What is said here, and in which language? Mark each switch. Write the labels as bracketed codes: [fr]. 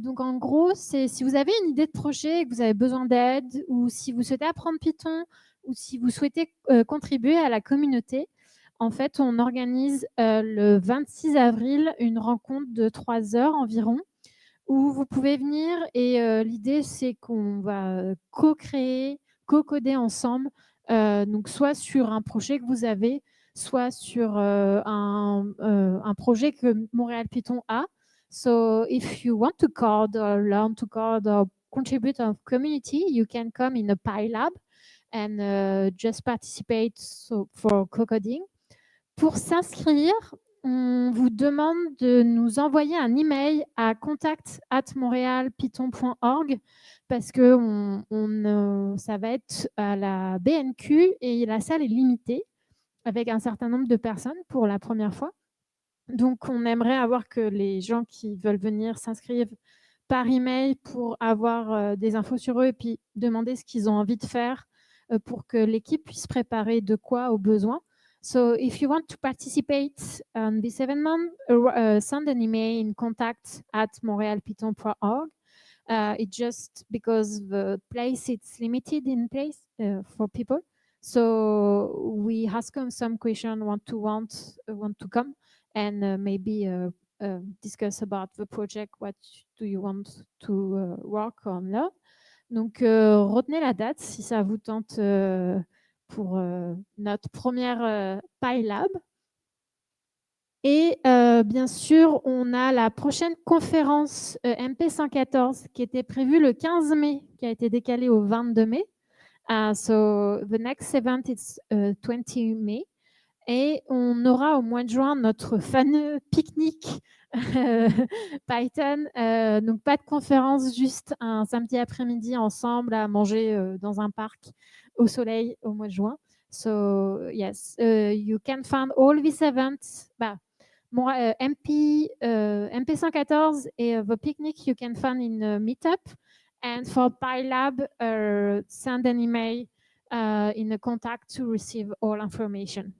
[fr] Donc en gros, c'est si vous avez une idée de projet et que vous avez besoin d'aide, ou si vous souhaitez apprendre Python, ou si vous souhaitez contribuer à la communauté, en fait, on organise le 26 avril une rencontre de 3 heures environ, où vous pouvez venir et l'idée, c'est qu'on va co-créer, co-coder ensemble, donc soit sur un projet que vous avez, soit sur un projet que Montréal Python a. [en] So if you want to code or learn to code or contribute to a community, you can come in a PyLab and just participate for co-coding. [fr] Pour s'inscrire, on vous demande de nous envoyer un email à contact@montreal-python.org parce que ça va être à la BNQ et la salle est limitée avec un certain nombre de personnes pour la première fois. Donc, on aimerait avoir que les gens qui veulent venir s'inscrivent par email pour avoir des infos sur eux et puis demander ce qu'ils ont envie de faire pour que l'équipe puisse préparer de quoi aux besoins. [en] So if you want to participate on this event, send an email in contact@montreal-python.org. It's just because the place it's limited in place for people. So we ask them some question, want to come, and maybe discuss about the project. What do you want to work on là? [fr] Donc retenez la date si ça vous tente. Pour notre première PyLab. Et bien sûr, on a la prochaine conférence MP-114 qui était prévue le 15 mai, qui a été décalée au 22 mai. [en] So the next event is 20 May. [fr] Et on aura au mois de juin notre fameux pique-nique [en] Python. [fr] Donc, pas de conférence, juste un samedi après-midi ensemble à manger dans un parc au soleil au mois de juin. [en] So, yes, you can find all these events. MP-114 [fr] et [en] the picnic you can find in Meetup. And for PyLab, send an email in a contact to receive all information.